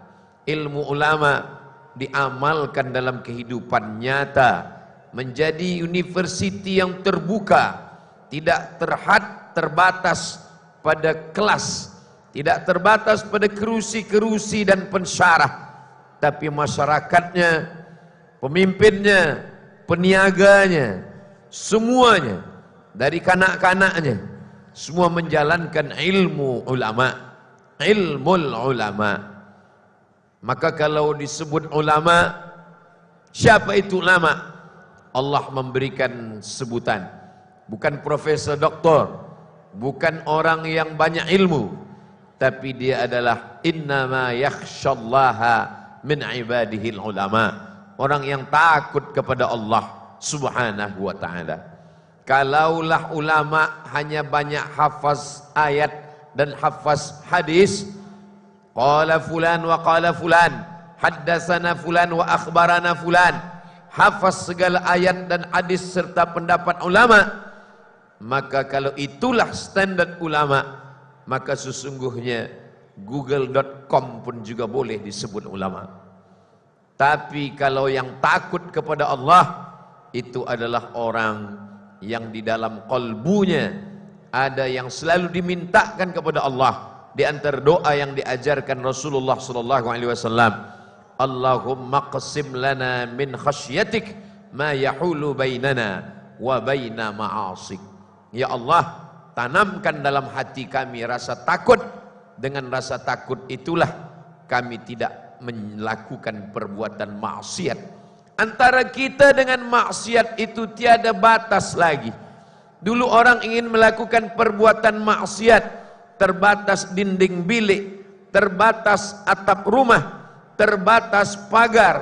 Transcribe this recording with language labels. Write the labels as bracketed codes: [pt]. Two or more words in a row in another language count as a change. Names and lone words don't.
[ms] Ilmu ulama diamalkan dalam kehidupan nyata, menjadi universiti yang terbuka, tidak terbatas pada kelas, tidak terbatas pada kerusi-kerusi dan pensyarah, tapi masyarakatnya, pemimpinnya, peniaganya, semuanya, dari kanak-kanaknya, semua menjalankan ilmu ulama. [ar] علم العلماء. [ms] Maka kalau disebut ulama, siapa itu ulama? Allah memberikan sebutan. Bukan profesor doktor, bukan orang yang banyak ilmu, tapi dia adalah [ar] إنما يخشى الله من عباده العلماء. [ms] Orang yang takut kepada Allah [ar] سبحانه وتعالى. [ms] Kalaulah ulama hanya banyak hafaz ayat dan hafaz hadis, [ar] قال فلان وقال فلان، حدثنا فلان وأخبرنا فلان, [ms] hafaz segala ayat dan hadis serta pendapat ulama, maka kalau itulah standar ulama, maka sesungguhnya google.com pun juga boleh disebut ulama. Tapi kalau yang takut kepada Allah, itu adalah orang yang di dalam qalbunya ada yang selalu dimintakan kepada Allah. Di antara doa yang diajarkan Rasulullah [ar] صلى الله عليه وسلم, اللهم اقسم لنا من خشيتك ما يحول بيننا وبين معاصيك. [ms] Ya Allah, tanamkan dalam hati kami rasa takut. Dengan rasa takut itulah kami tidak melakukan perbuatan maksiat. Antara kita dengan maksiat itu tiada batas lagi. Dulu orang ingin melakukan perbuatan maksiat, terbatas dinding bilik, terbatas atap rumah, terbatas pagar.